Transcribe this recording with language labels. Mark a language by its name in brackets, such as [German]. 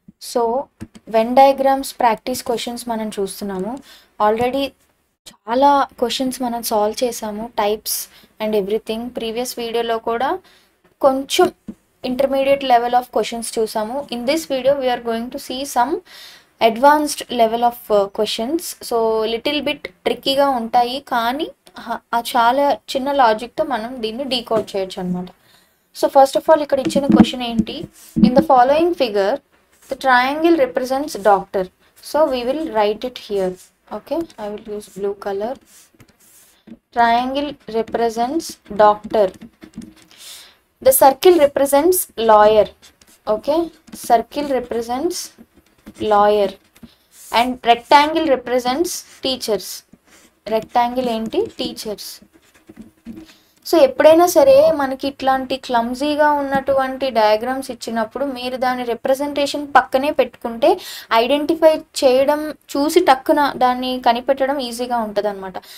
[English] So Venn diagrams practice questions [Telugu] మనం చూస్తున్నాము. Already చాలా క్వశ్చన్స్ మనం సాల్వ్ చేసాము, [English] Types and everything. [Telugu] ప్రీవియస్ వీడియోలో కూడా కొంచెం ఇంటర్మీడియట్ లెవెల్ ఆఫ్ క్వశ్చన్స్ చూసాము. [English] In this video we're going to see some advanced level of questions. [Telugu] So little bit ట్రిక్కీగా ఉంటాయి, కానీ చాలా చిన్న లాజిక్తో మనం దీన్ని డీకోడ్ చేయొచ్చు అనమాట. [English] So first of all, [Telugu] ఇక్కడ ఇచ్చిన క్వశ్చన్ ఏంటి? [English] In the following figure, the triangle represents doctor. So we will write it here. Okay, I will use blue color. Triangle represents doctor. The circle represents lawyer. Okay, circle represents lawyer. And rectangle represents teachers. [Telugu] Rectangle ఏంటి? Teachers. So ఎప్పుడైనా సరే మనకి ఇట్లాంటి క్లమ్జీగా ఉన్నటువంటి diagrams ఇచ్చినప్పుడు మీరు దాని representation పక్కనే పెట్టుకుంటే ఐడెంటిఫై చేయడం, చూసి టక్కున దాన్ని కనిపెట్టడం ఈజీగా ఉంటుంది అనమాట.